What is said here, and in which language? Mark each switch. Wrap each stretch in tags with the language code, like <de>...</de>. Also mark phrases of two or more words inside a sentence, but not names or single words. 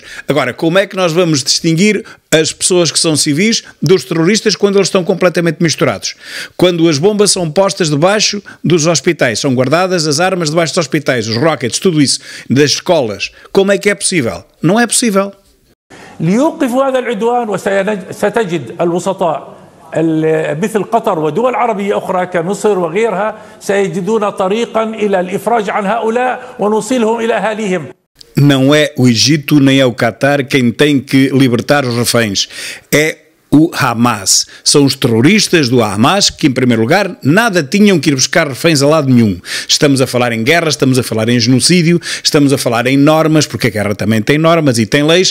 <pt>Agora, como é que nós vamos distinguir as pessoas que são civis dos terroristas quando eles estão completamente misturados? Quando as bombas são postas debaixo dos hospitais, são guardadas as armas debaixo dos hospitais, os rockets, tudo isso, das escolas, como é que é possível? Não é possível.</pt> <ar>ليوقفوا هذا العدوان وستجد الوسطاء مثل قطر ودول عربية أخرى كمصر وغيرها سيجدون طريقا إلى الإفراج عن هؤلاء ونوصلهم إلى أهاليهم.</ar> <pt>Não é o Egito nem é o Qatar quem tem que libertar os reféns, é o Hamas. São os terroristas do Hamas que, em primeiro lugar, nada tinham que ir buscar reféns a lado nenhum. Estamos a falar em guerra, estamos a falar em genocídio, estamos a falar em normas, porque a guerra também tem normas e tem leis.</pt>